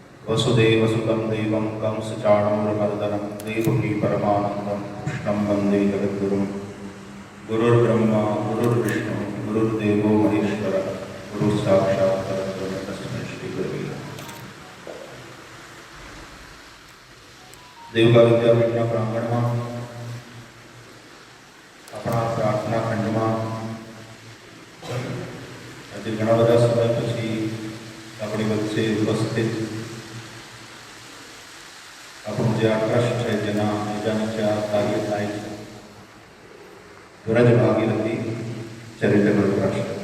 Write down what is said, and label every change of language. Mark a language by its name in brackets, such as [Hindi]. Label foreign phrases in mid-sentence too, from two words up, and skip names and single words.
[Sanskrit] वसुदेवसुतं देवं कंसचाणूरमर्दनं देवकी परमानन्दं कृष्णं वन्दे जगद्गुरुं। गुरुर्ब्रह्मा गुरुर्विष्णु गुरुर्देवो महेश्वरः गुरुः साक्षात् परब्रह्म तस्मै श्रीगुरवे नमः। [Gujarati] देवगा विद्यापीठના પ્રાંગણમાં આપણા પ્રાર્થના ખંડમાં આજે ઘણા બધા સમય પછી આપણી વચ્ચે ઉપસ્થિત આપણું જે આ ટ્રસ્ટ છે જેના બીજા નીચે આ કાર્ય થાય છે વ્રજ ભાગીરથી ચેરિટેબલ ટ્રસ્ટ,